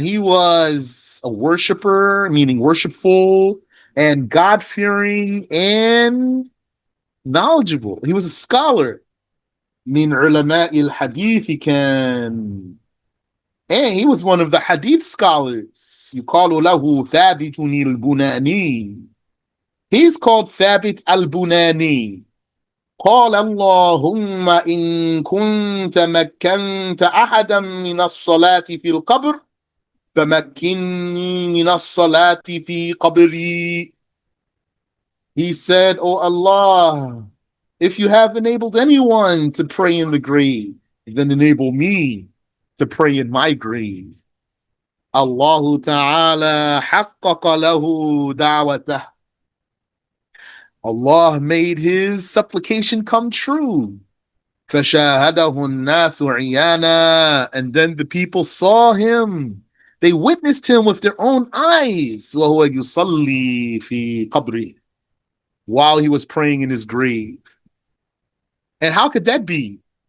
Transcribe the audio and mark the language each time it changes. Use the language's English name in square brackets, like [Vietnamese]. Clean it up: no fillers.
[English] He was a worshipper, meaning worshipful, and God-fearing and knowledgeable. He was a scholar. [Arabic] من علماء الحديث كان. [English] And he was one of the hadith scholars. [Arabic] يقال له ثابت البناني. [English] He's called Thabit al-Bunani. [Arabic] قال اللهم إن كنت مكنت أحدا من الصلاة في القبر فمكنني من الصلاة في قبري. [English] He said, "Oh Allah, if you have enabled anyone to pray in the grave, then enable me to pray in my grave." [Arabic] Allah Ta'ala حقق له دعوته. [English] Allah made his supplication come true. [Arabic] فَشَاهَدَهُ النَّاسُ عِيَانًا. [English] And then the people saw him They witnessed him with their own eyes [Arabic] وهو يصلي في قبره, [English] while he was praying in his grave. And how could that be?